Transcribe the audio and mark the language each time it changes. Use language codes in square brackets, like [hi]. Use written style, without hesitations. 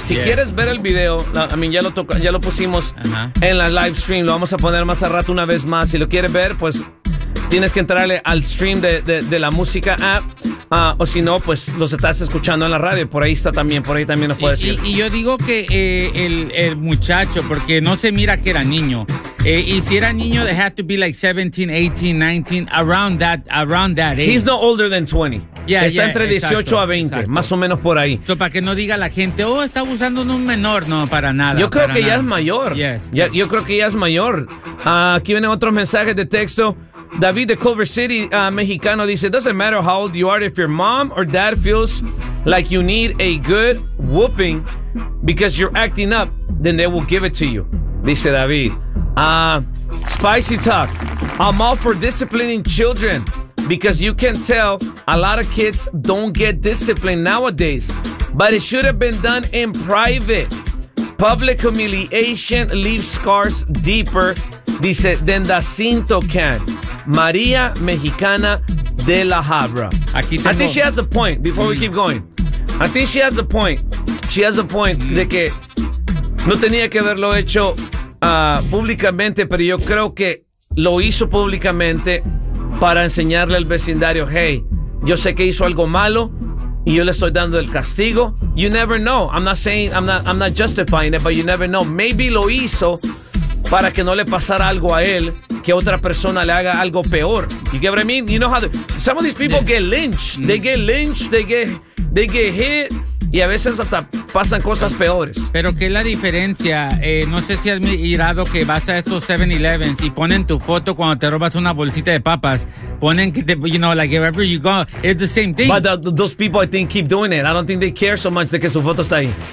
[es] Si quieres ver el video, ya lo pusimos en la live stream. Lo vamos a poner más a rato una vez más. Si lo quieres ver, pues tienes que entrarle al stream de la música app. O si no, pues los estás escuchando en la radio. Por ahí está también, por ahí también nos puedes decir. Y yo digo que el muchacho, porque no se mira que era niño. Y si era niño, [en] they have to be like 17, 18, 19, around that age. He's no older than 20. Yeah, [es] está entre 18 a 20, exacto. Más o menos por ahí. So, para que no diga la gente, está abusando de un menor. No, para nada. Yo creo para que nada. Ya es mayor. [en] Yes. [es] Yo creo que ya es mayor. Aquí vienen otros mensajes de texto. [en] David de Culver City, mexicano, dice, doesn't matter how old you are, if your mom or dad feels like you need a good whooping because you're acting up, then they will give it to you, dice David. Spicy talk. I'm all for disciplining children because you can tell a lot of kids don't get disciplined nowadays, but it should have been done in private. Public humiliation leaves scars deeper, dice, than the cinto can. [es] María Mexicana de la Habra. Aquí tengo... [en] I think she has a point before we keep going. I think she has a point. She has a point [es] de que no tenía que haberlo hecho públicamente, pero yo creo que lo hizo públicamente para enseñarle al vecindario, hey, yo sé que hizo algo malo y yo le estoy dando el castigo. [en] You never know. I'm not justifying it, but you never know. [es] Maybe lo hizo para que no le pasara algo a él, que otra persona le haga algo peor. [en] You get what I mean? You know how some of these people get lynched. They get lynched, they get hit. [es] y a veces hasta pasan cosas peores. Pero ¿qué es la diferencia? No sé si has mirado que vas a estos 7-Elevens y ponen tu foto cuando te robas una bolsita de papas. Ponen que, te, [en] you know, like wherever you go, it's the same thing. But those people, I think, keep doing it. I don't think they care so much [es] de que su foto está ahí.